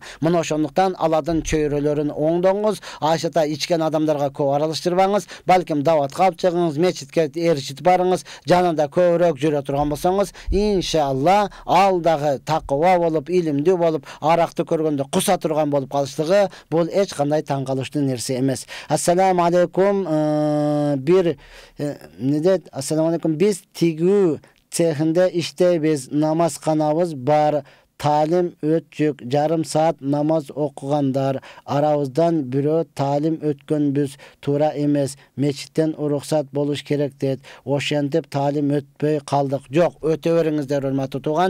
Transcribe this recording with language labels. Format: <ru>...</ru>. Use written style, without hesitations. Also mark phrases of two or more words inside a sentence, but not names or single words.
<ky>Мына ошондуктан алардын чөйрөлөрүн оңдоңуз. Айшата ичкен адамдарга көп аралаштырбаңыз. Балким даватка алып чыгыңыз, мечитке барыңыз, жанында көбүрөөк жүрө турган болсоңуз, иншалла ал дагы такыба болуп, илимдүү болуп, аракты көргөндө куса турган болуп калыштыгы бул эч кандай таң калыштуу нерсе эмес.</ky> <ar>السلام عليكم. السلام عليكم.</ar> <ky>Биз тигүү цехинде иштейбиз, намазканабыз бар. Талим өтчүк, жарым саат намаз окугандар, арабыздан бирөө талим өткөнбүз, туура эмес, мечиттен уруксат болуш керек дейт. Ошентип талим өтпөй калдык. Жок, өтө бериңиздер, урматтуу тууган.</ky>